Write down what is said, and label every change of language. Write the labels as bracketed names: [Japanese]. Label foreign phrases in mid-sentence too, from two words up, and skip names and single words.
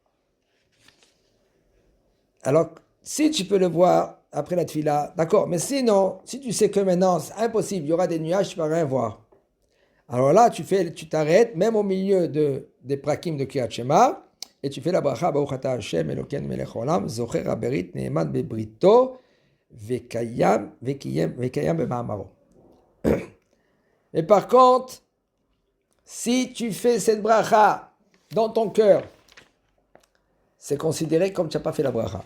[French] Alors, si tu peux le voir après la tefila, d'accord, mais sinon, si tu sais que maintenant c'est impossible, il y aura des nuages, tu ne peux rien voir. Alors là, tu t'arrêtes, même au milieu des prakim de [Hebrew] קריאת שמע, [French] et tu fais la bracha, [Hebrew] ברוך אתה השם אלוקינו מלך העולם זוכר הברית נאמן בבריתו וקיים במאמרו. [French] Et par contre, si tu fais cette bracha dans ton cœur, c'est considéré comme tu n'as pas fait la bracha.